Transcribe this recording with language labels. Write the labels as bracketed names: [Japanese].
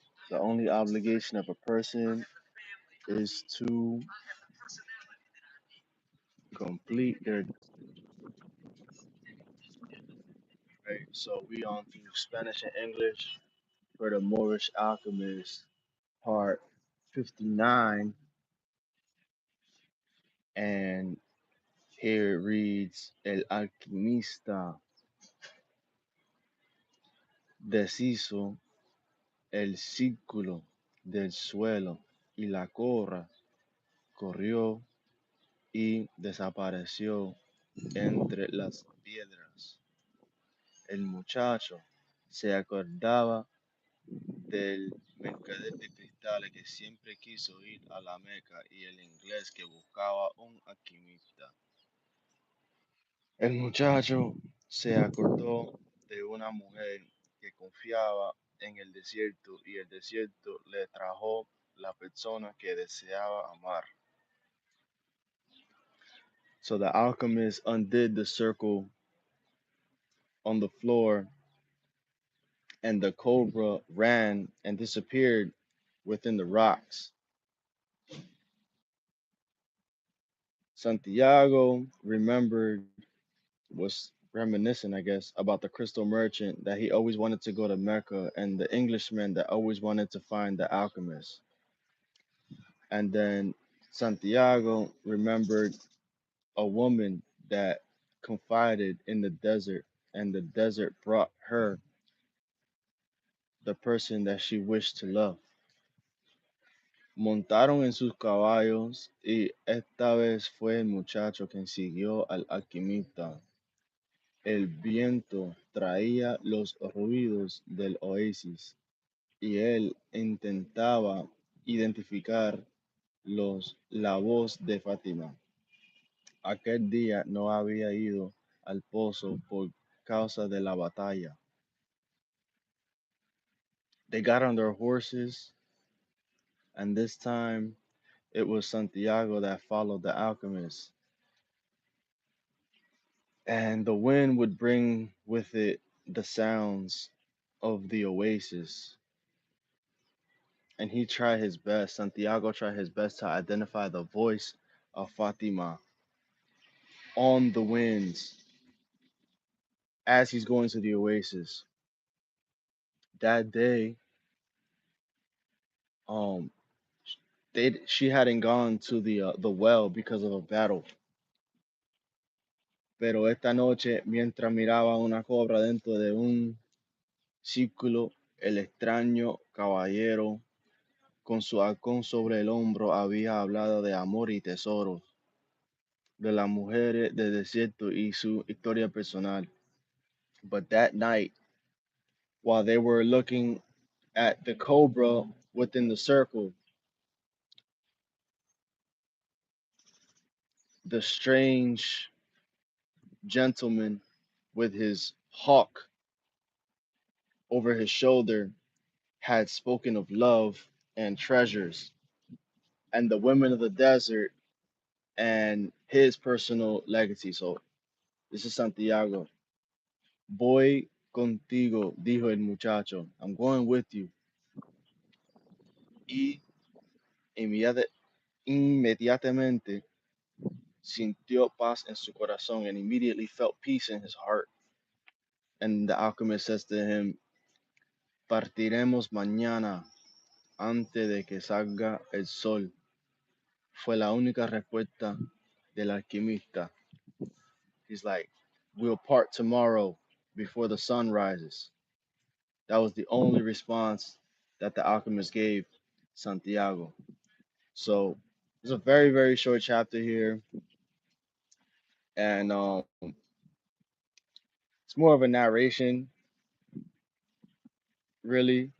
[English] The only obligation of a person is to complete their right. So we on to Spanish and English for the Moorish alchemist, part 59, and here it reads: [Spanish] El alquimista deshizo el círculo del suelo y la corra corrió y desapareció entre las piedras. El muchacho se acordaba del mercader de cristales que siempre quiso ir a la Meca y el inglés que buscaba un alquimista. El muchacho se acordó de una mujer que confiaba en el desierto y el desierto le trajo la persona que deseaba amar. [English] So the alchemist undid the circle on the floor, and the cobra ran and disappeared within the rocks. Santiago remembered, was reminiscing, I guess, about the crystal merchant that he always wanted to go to Mecca and the Englishman that always wanted to find the alchemist. And then Santiago remembered a woman that confided in the desert, and the desert brought her the person that she wished to love. [Spanish] Montaron en sus caballos y esta vez fue el muchacho quien siguió al alquimista. El viento traía los ruidos del oasis y él intentaba identificar la voz de Fátima. Aquel día no había ido al pozo por causa de la batalla. [English] They got on their horses, and this time it was Santiago that followed the alchemist. And the wind would bring with it the sounds of the oasis. And he tried his best, Santiago tried his best to identify the voice of Fatima on the winds as he's going to the oasis. That day, um, she hadn't gone to the well because of a battle. [Spanish] Pero esta noche, mientras miraba una cobra dentro de un círculo, el extraño caballero con su halcón sobre el hombro había hablado de amor y tesoros, de las mujeres del desierto y su historia personal. [English] But that night, while they were looking at the cobra within the circle, the strange gentleman with his hawk over his shoulder had spoken of love and treasures and the women of the desert and his personal legacy. So this is Santiago. [Spanish] Voy contigo, dijo el muchacho. [English] I'm going with you. [Spanish] Y inmediatamente sintió paz en su corazón [English] and immediately felt peace in his heart. And the alchemist says to him, [Spanish] partiremos mañana antes de que salga el sol. Fue la única respuesta del alquimista. [English] He's like, we'll part tomorrow before the sun rises. That was the only response that the alchemist gave Santiago. So it's a very, very short chapter here. And it's more of a narration, really.